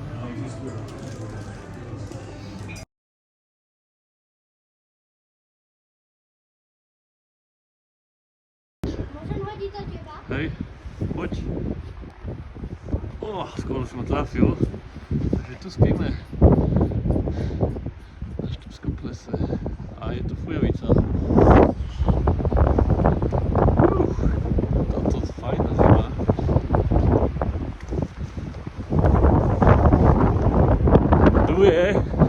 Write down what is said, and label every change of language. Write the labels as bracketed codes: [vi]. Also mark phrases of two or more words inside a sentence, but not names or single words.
[pl] Możemy chodzić do ciebie? Hej, chodź. O, skoro się trafił, że tu spimy. Na Szczypsko-Plesy. A je tu Fujowica. To fajna zima. Duje.